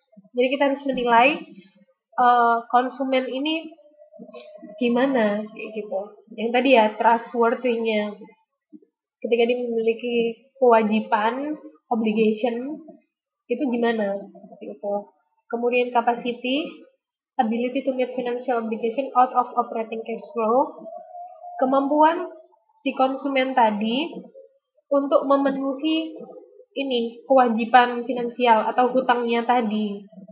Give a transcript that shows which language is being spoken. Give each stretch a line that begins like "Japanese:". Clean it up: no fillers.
Indonesian: Jadi kita harus menilai konsumen ini gimana, gitu. Yang tadi ya, trustworthy-nya. Ketika dia memiliki kewajiban, obligation, itu gimana, seperti itu.
English: Kemudian capacity, ability to meet financial obligation out of operating cash flow.
Indonesian: Kemampuan si konsumen tadi untuk memenuhi ini kewajiban finansial atau hutangnya tadi.